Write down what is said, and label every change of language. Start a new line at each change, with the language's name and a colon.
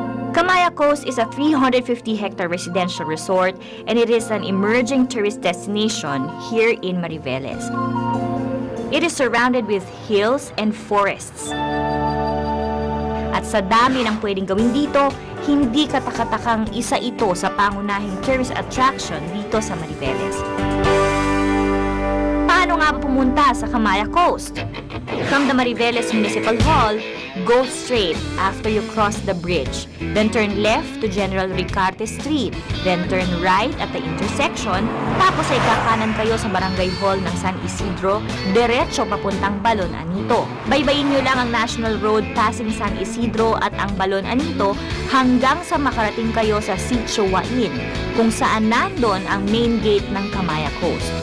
English: Camaya Coast is a 350-hectare residential resort and it is an emerging tourist destination here in Mariveles. It is surrounded with hills and forests.
Filipino: At sa dami ng pwedeng gawin dito, hindi katakatakang isa ito sa pangunahing tourist attraction dito sa Mariveles. Paano nga pumunta sa Camaya Coast?
English: From the Mariveles Municipal Hall, go straight after you cross the bridge. Then turn left to General Ricarte Street. Then turn right at the intersection.
Filipino: Tapos ay kakanan kayo sa Barangay Hall ng San Isidro, diretso papuntang Balon Anito. Baybayin nyo lang ang National Road passing San Isidro at ang Balon Anito hanggang sa makarating kayo sa Sitio Wain, kung saan nandun ang main gate ng Camaya Coast.